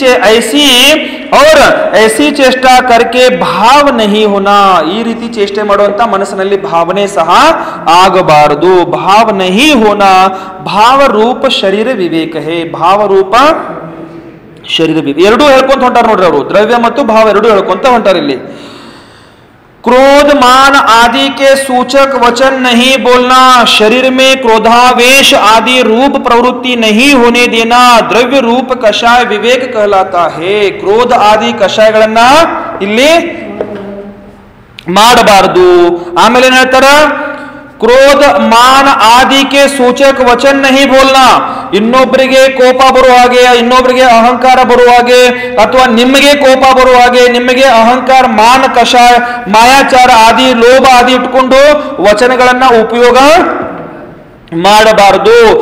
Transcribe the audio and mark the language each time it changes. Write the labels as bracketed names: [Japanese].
[Hindi] IC ಚೇಷ್ಟಾ ಕರ್ಕೆ ಭಾವ ನಹಿ ಹೋನಾ, [Kannada] ಈ ರೀತಿ ಚೇಷ್ಟೆ ಮಾಡುವಂತ ಮನಸ್ಸಿನಲ್ಲಿ ಭಾವನೆ ಸಹ ಆಗಬಾರದು. [Hindi] ಭಾವ ನಹಿ ಹೋನಾ ಭಾವ ರೂಪ ಶರೀರ ವಿವೇಕ ಹೇ. [Kannada] ಭಾವ ರೂಪ ಶರೀರ ವಿವೇಕ ಎರಡೂ ಹೇಳ್ಕೊಂತ ಹೊಂಟಾರ ನೋಡ್ರಿ ಅವರು, ದ್ರವ್ಯ ಮತ್ತು ಭಾವ ಎರಡೂ ಹೇಳ್ಕೊಂತ ಹೊಂಟಾರ ಇಲ್ಲಿ. [Hindi] क्रोध मान आदि के सूचक वचन नहीं बोलना, शरीर में क्रोधावेश आदि रूप प्रवृत्ति नहीं होने देना द्रव्य रूप कषाय विवेक कहलाता है. क्रोध आदि [Kannada] कಷಾಯಗಳನ್ನ ಇಲ್ಲಿ ಮಾಡಬಾರದು. ಆಮೇಲೆ ಏನ್ ಹೇಳ್ತಾರ, [Hindi] ಕ್ರೋಧ ಮಾನ ಆದಿಕೆ ಸೂಚಕ ವಚನ ನಹಿ ಬೋಲ್ನಾ, [Kannada] ಇನ್ನೊಬ್ಬರಿಗೆ ಕೋಪ ಬರುವ ಹಾಗೆ, ಇನ್ನೊಬ್ಬರಿಗೆ ಅಹಂಕಾರ ಬರುವ ಹಾಗೆ, ಅಥವಾ ನಿಮಗೆ ಕೋಪ ಬರುವ ಹಾಗೆ, ನಿಮಗೆ ಅಹಂಕಾರ, ಮಾನ, ಕಷಾಯ, ಮಾಯಾಚಾರ ಆದಿ ಲೋಭ ಆದಿ ಇಟ್ಕೊಂಡು ವಚನಗಳನ್ನ ಉಪಯೋಗ ಮಾಡಬಾರದು.